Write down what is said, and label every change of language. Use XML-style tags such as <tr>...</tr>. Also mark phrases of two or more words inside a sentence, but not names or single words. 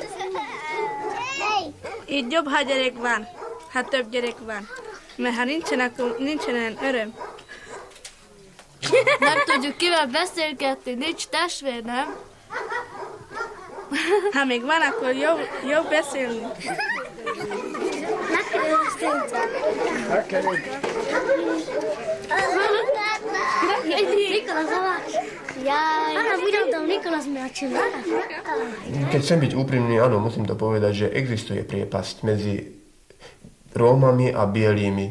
<hu>Így jobb, ha gyerek van. Ha több gyerek van. Mert ha nincsen, akkor nincsen olyan öröm. Nem tudjuk kivel beszélgetni, nincs testvér, nem? Ha még van, akkor jobb beszélni.</hu> <sk>Keď chcem byť úprimný, áno, musím to povedať, že existuje priepasť medzi Rómami a bielými.</sk>